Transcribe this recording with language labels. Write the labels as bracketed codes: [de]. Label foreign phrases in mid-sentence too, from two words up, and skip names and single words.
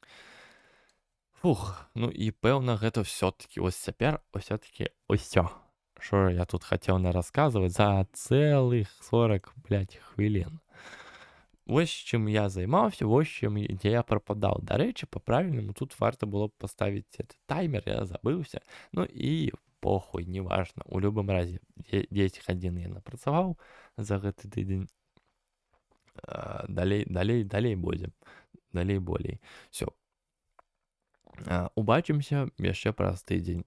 [be] Фух, ну і пэўна гэта ўсё-такі вось цяпер ўсё-такі ўсё, Що я тут хацеў нарасказваць за цэлых 40, блядь, хвілін. Вось чым я займаўся, вось чым дзе я прападаў. Дарэчы, па-правільнаму тут варта было б паставіць этот таймер, я забыўся. Ну і похуй, неважна. У любым разе 10 гадзін я напрацаваў за гэты тыдзень. Далей будзе. Далей болей. Всё. Убачымся яшчэ праз тыдзень.